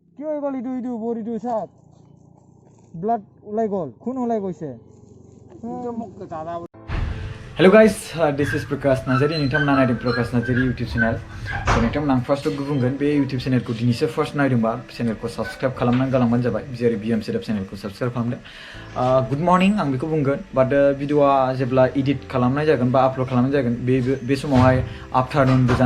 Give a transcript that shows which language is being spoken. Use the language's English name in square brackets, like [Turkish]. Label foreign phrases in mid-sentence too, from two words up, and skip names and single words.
[Assamese] কি হৈ গ'ল ইটো বডিটো চাওক ব্লাড ওলাই গ'ল খুন ওলাই গৈছে [English] Hello guys, this is Prakash Narzary. [Bodo] नोंथांमोना नायदों Prakash Narzary YouTube channel. So नोंथांमोना आं फार्स्टआव बुंगोन बे YouTube channel खौ दिनैसो फार्स्ट नायदोंबा चेनेलखौ साबस्क्राइब खालामनानै गालांबानो जाबाय जेरै BM सेटआप चेनेलखौ साबस्क्राइब खालामदो [English] good morning [Bodo] आं बेखौ बुंगोन बाट भिडिअआ जेब्ला एडिट खालामनाय जागोन बा आपल'ड खालामनाय जागोन बे समावहाय आफ्टारनुनबो जानो